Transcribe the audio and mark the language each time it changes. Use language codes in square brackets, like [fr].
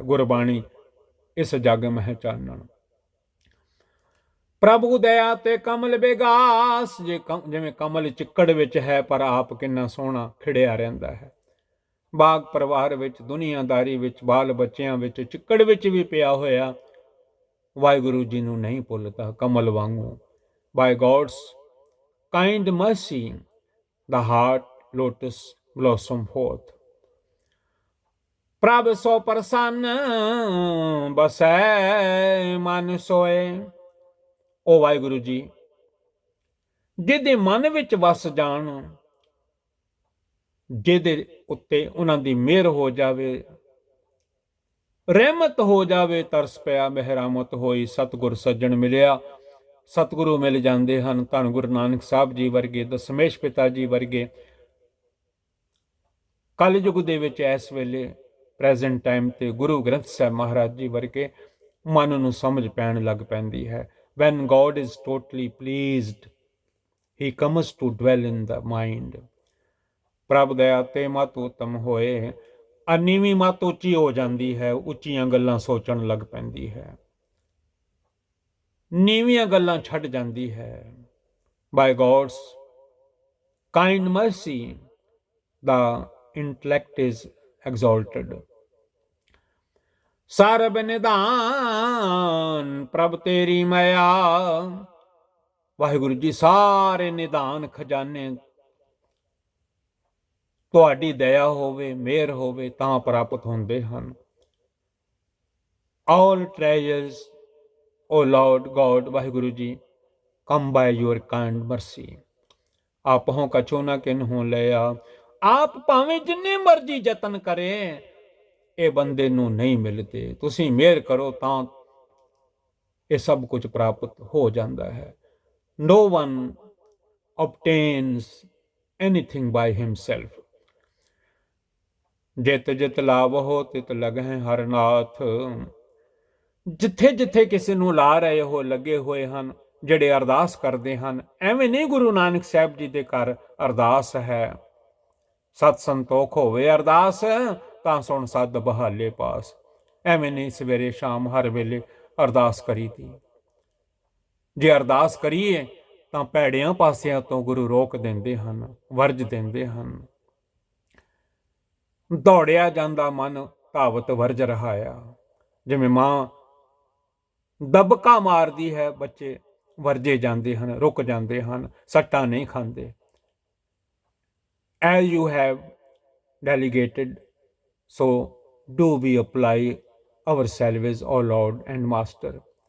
[pa] ਗੁਰਬਾਣੀ ਇਸ ਜਗ ਮਹਿ ਚਾਨਣ। ਪ੍ਰਭੂ ਦਇਆ ਤੇ ਕਮਲ ਬੇਗਾਸ, ਜਿਵੇਂ ਕਮਲ ਚਿੱਕੜ ਵਿੱਚ ਹੈ ਪਰ ਆਪ ਕਿੰਨਾ ਸੋਹਣਾ ਖਿੜਿਆ ਰਹਿੰਦਾ ਹੈ। ਬਾਗ ਪਰਿਵਾਰ ਵਿੱਚ, ਦੁਨੀਆਦਾਰੀ ਵਿੱਚ, ਬਾਲ ਬੱਚਿਆਂ ਵਿੱਚ, ਚਿੱਕੜ ਵਿੱਚ ਵੀ ਪਿਆ ਹੋਇਆ ਵਾਹਿਗੁਰੂ ਜੀ ਨੂੰ ਨਹੀਂ ਭੁੱਲਦਾ, ਕਮਲ ਵਾਂਗੂ। [en] By God's kind mercy the heart lotus blossom forth। [pa] ਪ੍ਰਭ ਸੋ ਪ੍ਰਸੰਨ ਬਸੈ ਮਨ ਸੋਏ, ਉਹ ਵਾਹਿਗੁਰੂ ਜੀ ਜਿਹਦੇ ਮਨ ਵਿੱਚ ਵਸ ਜਾਣ, ਜਿਹਦੇ ਉੱਤੇ ਉਹਨਾਂ ਦੀ ਮਿਹਰ ਹੋ ਜਾਵੇ, ਰਹਿਮਤ ਹੋ ਜਾਵੇ, ਤਰਸ ਪਿਆ ਮਹਿਰਾਮਤ ਹੋਈ, ਸਤਿਗੁਰ ਸੱਜਣ ਮਿਲਿਆ, ਸਤਿਗੁਰੂ ਮਿਲ ਜਾਂਦੇ ਹਨ। ਧੰਨ ਗੁਰੂ ਨਾਨਕ ਸਾਹਿਬ ਜੀ ਵਰਗੇ, ਦਸਮੇਸ਼ ਪਿਤਾ ਜੀ ਵਰਗੇ ਕਲਯੁਗ ਦੇ ਵਿੱਚ ਇਸ ਵੇਲੇ ਪ੍ਰੈਜ਼ੈਂਟ ਟਾਈਮ ਤੇ ਗੁਰੂ ਗ੍ਰੰਥ ਸਾਹਿਬ ਮਹਾਰਾਜ ਜੀ ਵਰਗੇ ਮਨ ਨੂੰ ਸਮਝ ਪੈਣ ਲੱਗ ਪੈਂਦੀ ਹੈ। [en] when God is totally pleased, he comes to dwell in the mind। [pa] ਪ੍ਰਭ ਦਇਆ ਤੇ ਮਤ ਉਤਮ ਹੋਏ, ਨੀਵੀਂ ਮਤ ਉੱਚੀ ਹੋ ਜਾਂਦੀ ਹੈ, ਉੱਚੀਆਂ ਗੱਲਾਂ ਸੋਚਣ ਲੱਗ ਪੈਂਦੀ ਹੈ, ਨੀਵੀਆਂ ਗੱਲਾਂ ਛੱਡ ਜਾਂਦੀ ਹੈ। [en] By God's kind mercy the intellect is exalted. [pa] ਸਰਬ ਨਿਧਾਨ ਪ੍ਰਭ ਤੇਰੀ ਮਾਇਆ, ਵਾਹਿਗੁਰੂ ਜੀ ਸਾਰੇ ਨਿਧਾਨ ਖਜ਼ਾਨੇ ਤੁਹਾਡੀ ਦਇਆ ਹੋਵੇ, ਮਿਹਰ ਹੋਵੇ ਤਾਂ ਪ੍ਰਾਪਤ ਹੁੰਦੇ ਹਨ। [en] all treasures O Lord God, Waheguru ji come by your kind mercy। [pa] ਆਪ ਹੋ ਕਛੂ ਨਾ ਕਿਨਹੂ ਲਿਆ, ਆਪ ਭਾਵੇਂ ਜਿੰਨੇ ਮਰਜ਼ੀ ਯਤਨ ਕਰੇ ਇਹ ਬੰਦੇ ਨੂੰ ਨਹੀਂ ਮਿਲਦੇ, ਤੁਸੀਂ ਮਿਹਰ ਕਰੋ ਤਾਂ ਇਹ ਸਭ ਕੁਝ ਪ੍ਰਾਪਤ ਹੋ ਜਾਂਦਾ ਹੈ। [en] No one obtains anything by himself. [pa] ਜਿਤ ਜਿਤ ਲਾਵਹੁ ਤਿਤ ਲਗਹਿ ਹਰਿ ਨਾਥ। ਜਿੱਥੇ ਜਿੱਥੇ ਕਿਸੇ ਨੂੰ ਲਾ ਰਹੇ ਹੋ ਲੱਗੇ ਹੋਏ ਹਨ ਜਿਹੜੇ ਅਰਦਾਸ ਕਰਦੇ ਹਨ। ਐਵੇਂ ਨਹੀਂ ਗੁਰੂ ਨਾਨਕ ਸਾਹਿਬ ਜੀ ਦੇ ਘਰ ਅਰਦਾਸ ਹੈ। ਸਤ ਸੰਤੋਖ ਹੋਵੇ ਅਰਦਾਸ ਤਾਂ ਸੁਣ ਸਦ ਬਹਾਲੇ ਪਾਸ। ਐਵੇਂ ਨਹੀਂ ਸਵੇਰੇ ਸ਼ਾਮ ਹਰ ਵੇਲੇ ਅਰਦਾਸ ਕਰੀਦੀ। ਜੇ ਅਰਦਾਸ ਕਰੀਏ ਤਾਂ ਭੈੜਿਆਂ ਪਾਸਿਆਂ ਤੋਂ ਗੁਰੂ ਰੋਕ ਦਿੰਦੇ ਹਨ, ਵਰਜ ਦਿੰਦੇ ਹਨ। ਦੌੜਿਆ ਜਾਂਦਾ ਮਨ ਧਾਵਤ ਵਰਜ ਰਹਾਇਆ। ਜਿਵੇਂ ਮਾਂ ਦਬਕਾ ਮਾਰਦੀ ਹੈ, ਬੱਚੇ ਵਰਜੇ ਜਾਂਦੇ ਹਨ, ਰੁਕ ਜਾਂਦੇ ਹਨ, ਸੱਟਾਂ ਨਹੀਂ ਖਾਂਦੇ। [en] As you have delegated, so do we apply ourselves, O Lord and Master.